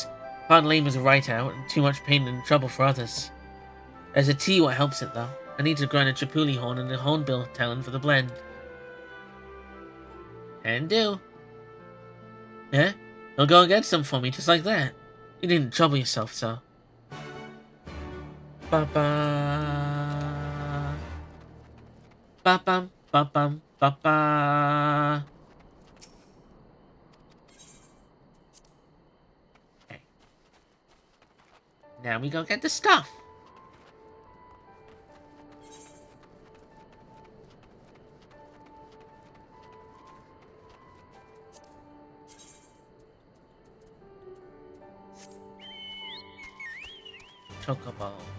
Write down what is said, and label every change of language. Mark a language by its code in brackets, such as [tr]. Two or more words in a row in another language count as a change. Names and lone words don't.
[en] Hard labour's a right out, and too much pain and trouble for others. There's a tea what helps it, though. I need to grind a chipuli horn and a hornbill talon for the blend. Can do. Yeah? He'll go and get some for me, just like that. You didn't trouble yourself, sir. Ba-ba. Ba-bum, ba-bum, ba-ba. Okay. Now we go get the stuff. Chocobo.